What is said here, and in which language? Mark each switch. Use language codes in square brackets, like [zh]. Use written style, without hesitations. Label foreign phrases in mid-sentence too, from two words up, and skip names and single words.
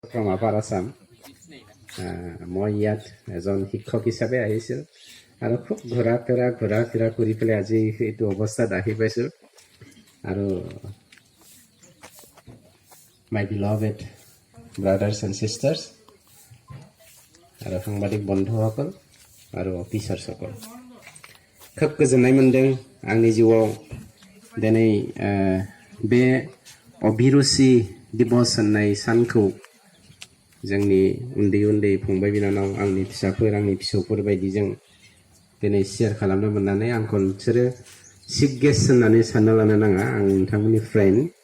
[as] from Upper Assam. মই ইয়াত এজন শিক্ষক হিচাপে আহিছোঁ আৰু খুব ঘূৰা ফিৰা কৰি পেলাই আজি এইটো অৱস্থাত আহি পাইছোঁ আৰু [en] my beloved brothers and sisters [as] আৰু সাংবাদিক বন্ধুসকল আৰু অফিচাৰ্ছসকল खोब [brx] गोजोननाय मोनदों आंनि जिउआव दिनै बे अभिरुचि दिबस होननाय सानखौ जोंनि उन्दै फंबाय बिनानाव आंनि फिसाफोर आंनि फिसौफोर बायदिजों दिनै शेयार खालामनो मोननानै आंखौ नोंसोरो [en] chief guest [brx] होननानै सानना लानो नाङा आं नोंथांमोननि फ्रेन्ड